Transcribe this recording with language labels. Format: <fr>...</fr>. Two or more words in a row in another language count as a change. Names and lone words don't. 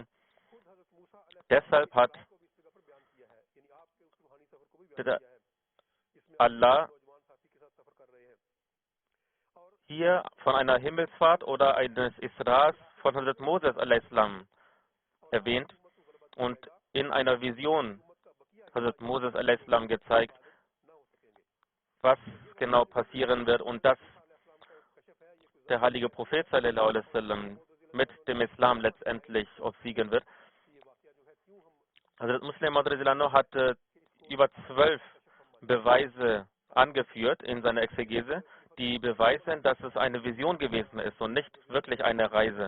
<de>Deshalb hat Allah hier von einer Himmelsfahrt oder eines Isras von Hazrat Moses a.s. erwähnt und in einer Vision Hazrat Moses a.s. gezeigt, was genau passieren wird und dass der heilige Prophet</de> <ar>صلى الله عليه وسلم</ar> <de>mit dem Islam letztendlich obsiegen wird. Hazrat Muslim Maud hat über 12 Beweise angeführt in seiner Exegese, die beweisen, dass es eine Vision gewesen ist und nicht wirklich eine Reise.</de>